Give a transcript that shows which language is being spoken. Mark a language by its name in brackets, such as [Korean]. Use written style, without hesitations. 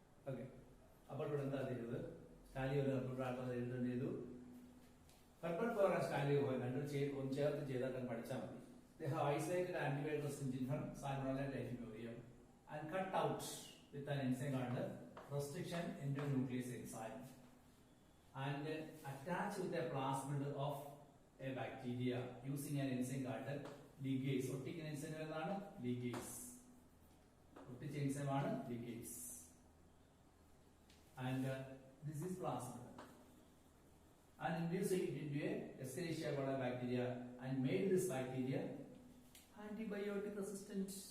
[Malayalam] Okay, അപ്പോൾ ഇവിടെ എന്താ ചെയ്തത്? സ്റ്റാൻലി ചെയ്തു. ഹെർബർട്ട് ബോയർ സ്റ്റാൻലി രണ്ടും ചേർത്ത് ചെയ്താൽ പഠിച്ചാൽ മതി. [English] They have isolated antibiotic gene from Salmonella typhimurium and cut out with an enzyme called restriction endonuclease enzyme and attach with a plasmid of a bacteria using an enzyme called ligase. [Malayalam] ഒട്ടിക്കുന്ന enzyme ഏതാണ്? ligase. ഒട്ടിച്ച enzyme ആണ് ligase. [English] And this is plasmid. And induce it into a Escherichia coli bacteria and made this bacteria antibiotic resistant.